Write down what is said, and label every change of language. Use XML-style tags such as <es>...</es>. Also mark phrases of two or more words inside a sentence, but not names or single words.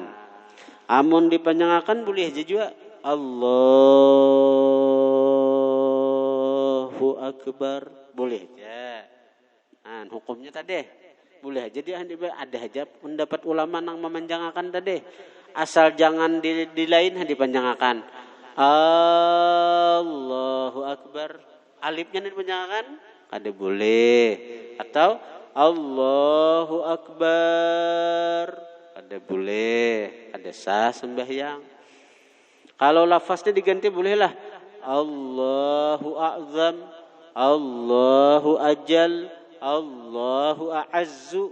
<bjn>Amun dipanjangkan boleh aja juga</bjn> <ar>الله أكبر,</ar> <bjn>boleh aja. Nah, hukumnya tadi boleh aja dia ada aja pendapat ulama nang memanjangkan tadi. Asal jangan di lain dipanjangkan.</bjn> <ar>الله أكبر.</ar> <bjn>Alifnya dipanjangkan ada boleh. Atau</bjn> <ar>الله أكبر</ar> <bjn>ada boleh. Ada sah sembahyang.</bjn> <id>Kalau lafaznya diganti bolehlah.</id> <ar>الله أعظم الله أجل الله أعز.</ar>